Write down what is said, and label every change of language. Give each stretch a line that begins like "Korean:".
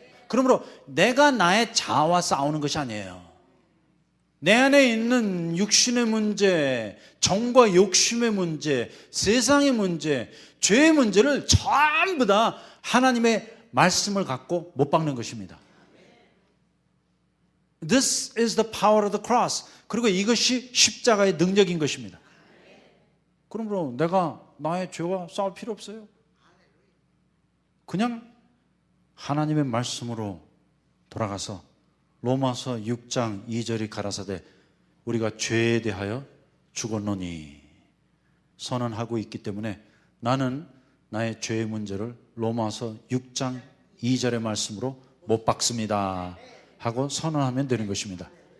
Korean: 그러므로 내가 나의 자아와 싸우는 것이 아니에요. 내 안에 있는 육신의 문제, 정과 욕심의 문제, 세상의 문제, 죄의 문제를 전부 다 하나님의 말씀을 갖고 못 박는 것입니다.
English: This is the power of the cross.
Korean: 그리고 이것이 십자가의 능력인 것입니다. 그러므로 내가 나의 죄와 싸울 필요 없어요. 그냥 하나님의 말씀으로 돌아가서 로마서 6장 2절이 가라사대 우리가 죄에 대하여 죽었노니 선언하고 있기 때문에 나는 나의 죄의 문제를 로마서 6장 2절의 말씀으로 못 박습니다 하고 선언하면 되는 것입니다.